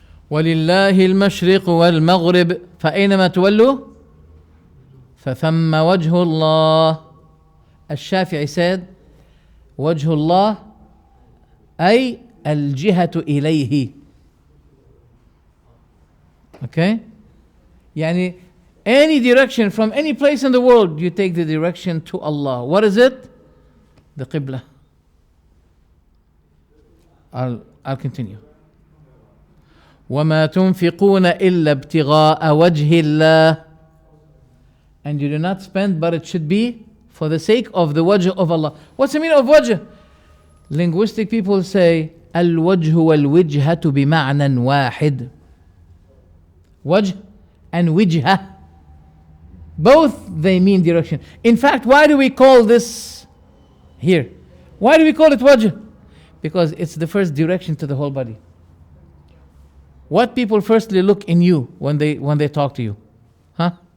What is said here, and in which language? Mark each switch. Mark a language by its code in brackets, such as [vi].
[ar] ولله المشرق والمغرب فأينما تولوا فثم وجه الله. الشافعي said وجه الله أي الجهة إليه. [en] Okay? [ar] يعني [en] any direction from any place in the world, you take the direction to Allah. What is it? The Qibla. I'll continue. [ar] وَمَا تُنْفِقُونَ إِلَّا ابْتِغَاءَ وَجْهِ اللَّهِ. [en] And you do not spend, but it should be for the sake of the wajh of Allah. What's the meaning of wajh? Linguistic people say [ar] الوجه والوجهة بمعنى واحد. [en] Wajh and wijha, both they mean direction. In fact, why do we call this here? Why do we call it wajh? Because it's the first direction to the whole body. What people firstly look in you when they talk to you? Huh?